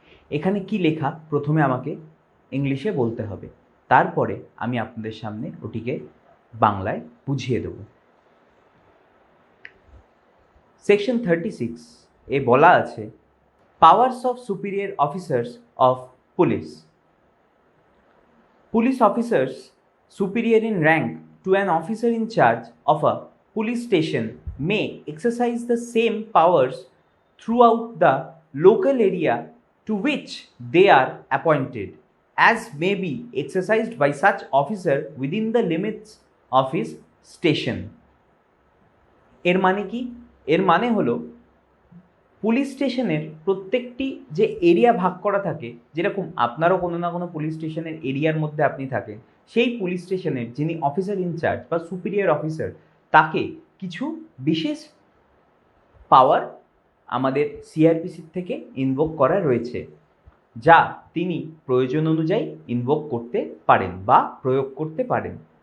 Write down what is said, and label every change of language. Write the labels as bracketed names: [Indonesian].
[Bangla] এখানে কি লেখা প্রথমে আমাকে ইংলিশে বলতে হবে, তারপরে আমি আপনাদের সামনে ওটিকে বাংলায় বুঝিয়ে দেব। সেকশন 36 এ বলা আছে, [English] Powers of superior officers of police. Police officers superior in rank to an officer in charge of a police station may exercise the same powers throughout the local area to which they are appointed as may be exercised by such officer within the limits of his station. [Bangla] এর মানে কি? এর মানে হলো police স্টেশনের প্রত্যেকটি যে area ভাগ করা থাকে, যেরকম আপনারও কোনো না কোনো পুলিশ স্টেশনের এরিয়ার মধ্যে আপনি থাকেন, সেই পুলিশ স্টেশনের যিনি অফিসার ইনচার্জ বা সুপিরিয়র অফিসার, তাকে কিছু বিশেষ পাওয়ার আমাদের সিআরপিসির থেকে ইনভোক করা রয়েছে, যা তিনি প্রয়োজন অনুযায়ী ইনভোক করতে পারেন বা প্রয়োগ করতে পারেন।